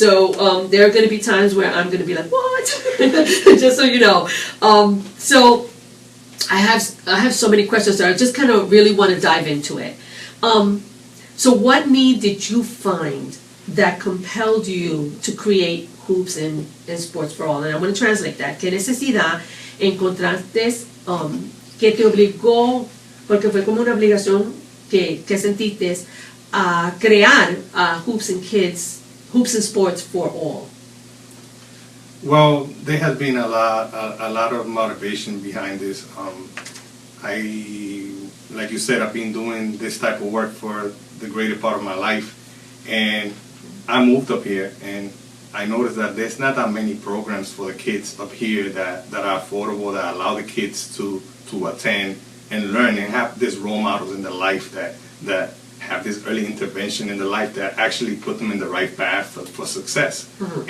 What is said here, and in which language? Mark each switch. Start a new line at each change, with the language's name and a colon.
English: So there are going to be times where I'm going to be like, what? Just so you know. So I have so many questions that I just kind of really want to dive into it. So what need did you find that compelled you to create Hoops and Sports for All? And I'm going to translate that.
Spanish: ¿Qué necesidad encontraste que te obligó, porque fue como una obligación que sentiste a crear Hoops and Sports for All?
English: Well, there has been a lot of motivation behind this. Like you said, I've been doing this type of work for the greater part of my life, and I moved up here, and I noticed that there's not that many programs for the kids up here that are affordable, that allow the kids to attend and learn and have these role models in their life that have this early intervention in their life that actually put them in the right path for success. Mm-hmm.